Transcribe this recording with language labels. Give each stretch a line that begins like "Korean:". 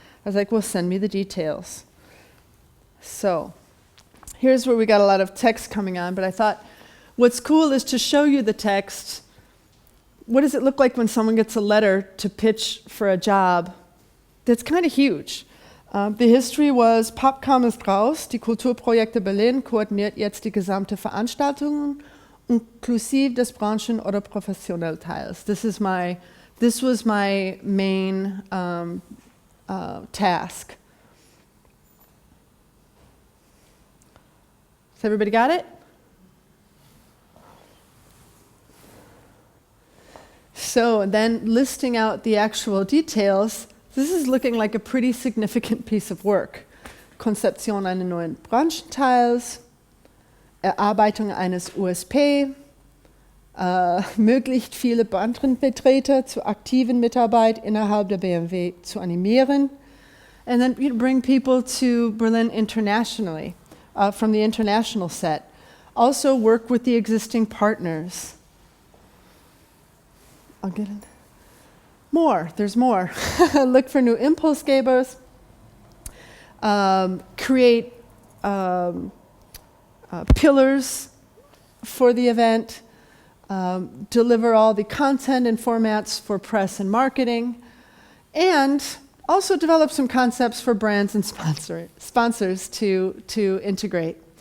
English: I was like, well, send me the details. So here's where we got a lot of text coming on, but I thought what's cool is to show you the text. What does it look like when someone gets a letter to pitch for a job that's kind of huge? The history was,
German: Popcom ist raus, die Kulturprojekte Berlin koordiniert jetzt die gesamte Veranstaltung, inklusive des Branchen- oder Professionalteils.
English: This was my main task. Has everybody got it? So then listing out the actual details, this is looking like a pretty significant piece of work.
German: Konzeption eines neuen Branchenteils, Erarbeitung eines USP, möglicht viele Bandvertreter zur aktiven Mitarbeit innerhalb der BMW zu animieren,
English: and then bring people to Berlin internationally, from the international set. Also work with the existing partners. I'll get it. More, there's more. Look for new Impulsgebers, create pillars for the event, deliver all the content and formats for press and marketing, and also develop some concepts for brands and sponsors to integrate.